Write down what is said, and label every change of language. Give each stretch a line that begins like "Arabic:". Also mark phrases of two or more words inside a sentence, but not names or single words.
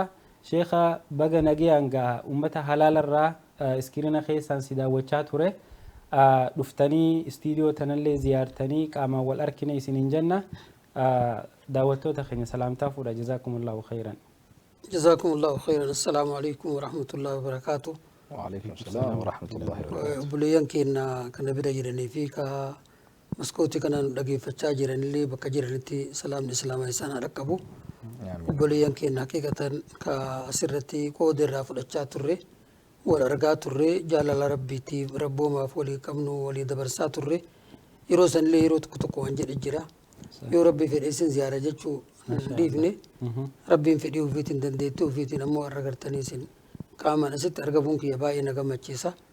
Oromo: Sheekha baga nagayaan gaa uummata halaalarraa iskiriina keessaan si daawwachaa ture. dhuftanii istiidiyoo tanallee ziyaartanii qaamaan wal arkine isiniin jenna daawwattoota keenya salaamtaa fuudha
Arabic: جزاكم الله خيرا. جزاكم الله خيرا. السلام عليكم ورحمة الله وبركاته. وعليكم السلام ورحمة الله وبركاته.
Oromo: Obboleeyyan keenya kana bira jiranii fi ka maskootii kanaan dhageeffachaa jiranillee bakka jiranitti salaamni islaamaa isaan haa dhaqqabu. Obboleeyyan keenya haqiiqatan ka asirratti qooda irraa fudhachaa turre wal argaa turre jaalala rabbiitiif rabboomaaf walii qabnu walii dabarsaa turre yeroo sanillee yeroo tokko tokko waan jedhe jira yoo rabbii fedhe isin ziyaara jechuu dhiifne rabbiin fedhii ofiitiin dandeettii ofiitiin ammoo har'a gartanii isin qaamaan asitti argamuun kiyya baay'ee na gammachiisa.